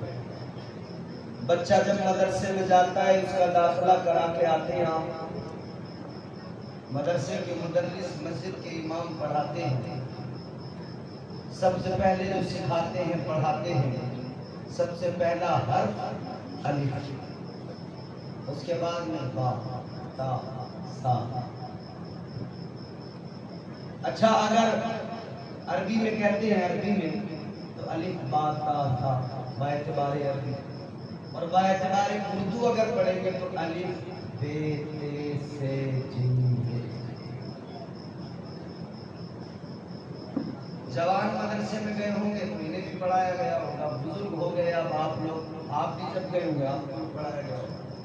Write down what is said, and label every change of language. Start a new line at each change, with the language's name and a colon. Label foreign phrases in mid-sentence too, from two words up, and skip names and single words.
Urdu: بچہ جب مدرسے میں جاتا ہے اس کا داخلہ کرا کے آتے ہیں آپ. مدرسے کے مدرس مسجد کے امام پڑھاتے ہیں. سب سے پہلے جو سکھاتے ہیں پڑھاتے ہیں سب سے پہلا حرف الف، اس کے بعد میں
Arabic: با تا سا.
Urdu: اچھا اگر عربی میں کہتے ہیں عربی میں تو
Arabic: الف با تا سا
Urdu: با اعتبار عربی، اور با اعتبار اردو اگر پڑھیں گے تو الف بے تے سے جیم. جوان مدرسے میں گئے ہوں گے تو انہیں بھی پڑھایا گیا ہوگا. بزرگ ہو گئے اب آپ لوگ، آپ بھی جب گئے ہوں گے آپ کو پڑھایا گیا ہوگا.